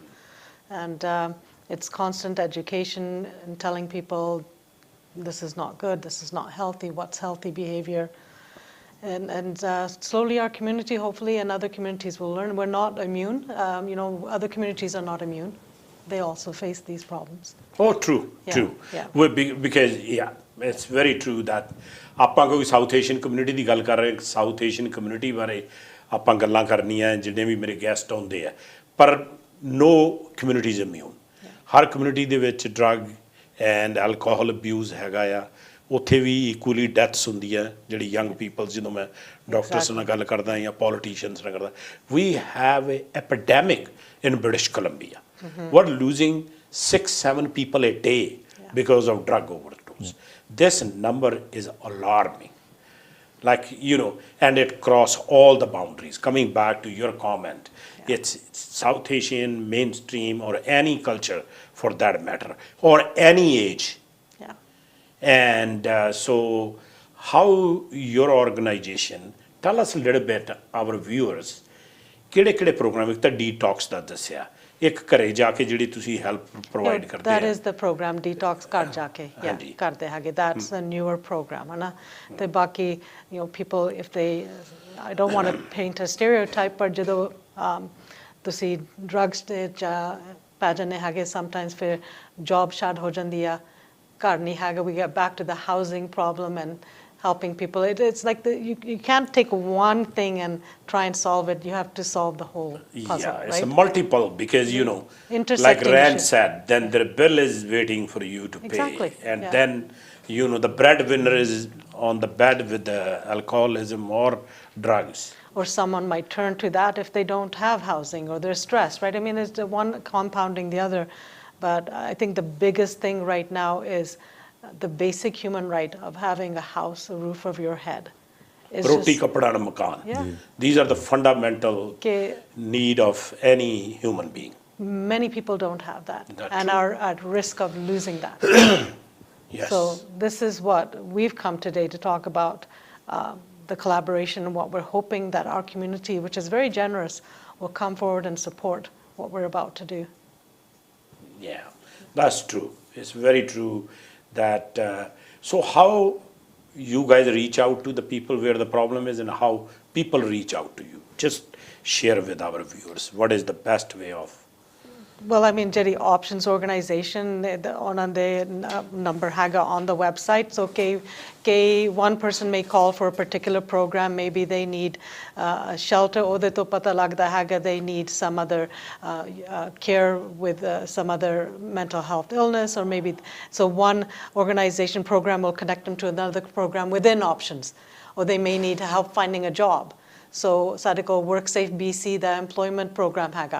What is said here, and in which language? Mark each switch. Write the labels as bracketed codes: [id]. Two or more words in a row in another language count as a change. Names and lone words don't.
[en] And it's constant education and telling people this is not good, this is not healthy, what's healthy behavior. And slowly our community, hopefully, and other communities will learn. We're not immune. Other communities are not immune. They also face these problems. Oh, true. Yeah. Because, it's very true that [pa] ਆਪਾਂ ਕੋਈ [en] South Asian community [pa] ਦੀ ਗੱਲ ਕਰ ਰਹੇ ਹਾਂ, [en] South Asian community [pa] ਬਾਰੇ ਆਪਾਂ ਗੱਲਾਂ ਕਰਨੀਆਂ ਜਿੰਨੇ ਵੀ ਮੇਰੇ ਗੈਸਟ ਆਉਂਦੇ ਆ, ਪਰ [en] no community is immune. [pa] ਹਰ ਕਮਿਊਨਿਟੀ ਦੇ ਵਿੱਚ [en] drug and alcohol abuse [pa] ਹੈਗਾ ਆ, ਉੱਥੇ ਵੀ [en] equally deaths [pa] ਹੁੰਦੀਆਂ ਜਿਹੜੀ [en] young peoples, [pa] ਜਦੋਂ ਮੈਂ ਡਾਕਟਰਸ ਨਾਲ ਗੱਲ ਕਰਦਾ ਜਾਂ ਪੋਲੀਟੀਸ਼ੀਅਨਸ ਨਾਲ ਕਰਦਾ, [en] we have an epidemic in British Columbia. We're losing 6-7 people a day because of drug overdose. This number is alarming. And it crosses all the boundaries. Coming back to your comment, it's South Asian, mainstream, or any culture for that matter, or any age. Yeah. And so how your organization, tell us a little bit, our viewers, [pa] ਕਿਹੜੇ program ਇੱਕ ਤਾਂ detox ਦਾ ਦੱਸਿਆ, ਇੱਕ ਘਰੇ ਜਾ ਕੇ ਜਿਹੜੀ ਤੁਸੀਂ [en] help provide [pa] ਕਰਦੇ [en] That is the program, [pa] detox ਘਰ ਜਾ ਕੇ ਕਰਦੇ ਹੈਗੇ. [en] That's a newer program, [pa] ਹੈ ਨਾ. ਤੇ ਬਾਕੀ [en] people, if they, I don't want to paint a stereotype, [pa] ਪਰ ਜਦੋਂ ਤੁਸੀਂ drugs ਤੇ ਪੈ ਜਾਂਦੇ ਹੈਗੇ, sometimes ਫਿਰ job ਛੱਡ ਹੋ ਜਾਂਦੀ ਆ, ਘਰ ਨਹੀਂ ਹੈਗਾ, [en] we get back to the housing problem and helping people. It's like you can't take one thing and try and solve it. You have to solve the whole puzzle, yeah, it's right? a multiple, because like Rand said, then the bill is waiting for you to Exactly. pay, and then the breadwinner is on the bed with the alcoholism or drugs. Or someone might turn to that if they don't have housing or they're stressed, right? I mean, it's the one compounding the other. But I think the biggest thing right now is the basic human right of having a house, a roof over your head. [hi] Roti, kapda, [en] and makan. Yeah. These are the fundamental need of any human being. Many people don't have that. That's and true. are at risk of losing that. Yes. So this is what we've come today to talk about, the collaboration, and what we're hoping that our community, which is very generous, will come forward and support what we're about to do. Yeah, that's true. It's very true that, so how you guys reach out to the people where the problem is and how people reach out to you. Just share with our viewers what is the best way of. Well, I mean, [pa] ਜਿਹੜੀ options organization ਉਹਨਾਂ ਦੇ number ਹੈਗਾ [en] on the website. So one person may call for a particular program. Maybe they need a shelter. [pa] ਉਹਦੇ ਤੋਂ ਪਤਾ ਲੱਗਦਾ ਹੈਗਾ [en] they need some other care with some other mental health illness, or maybe so one organization program will connect them to another program within options, or they may need help finding a job. [pa] So ਸਾਡੇ ਕੋਲ WorkSafe BC, [en] the employment program ਹੈਗਾ.